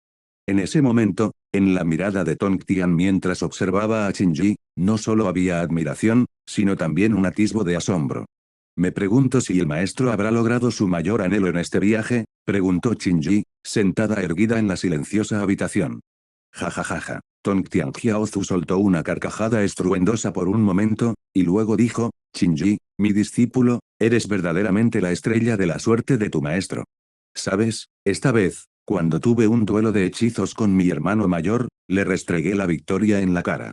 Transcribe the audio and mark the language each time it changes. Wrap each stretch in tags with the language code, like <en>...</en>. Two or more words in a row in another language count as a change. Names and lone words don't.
<es>En ese momento, en la mirada de Tongtian mientras observaba a Qin, no solo había admiración, sino también un atisbo de asombro. Me pregunto si el maestro habrá logrado su mayor anhelo en este viaje, preguntó Qin, sentada erguida en la silenciosa habitación. Jajajaja. Tongtianjiao Zhu soltó una carcajada estruendosa por un momento, y luego dijo, Qin, mi discípulo, eres verdaderamente la estrella de la suerte de tu maestro. ¿Sabes? Esta vez, cuando tuve un duelo de hechizos con mi hermano mayor, le restregué la victoria en la cara.</es>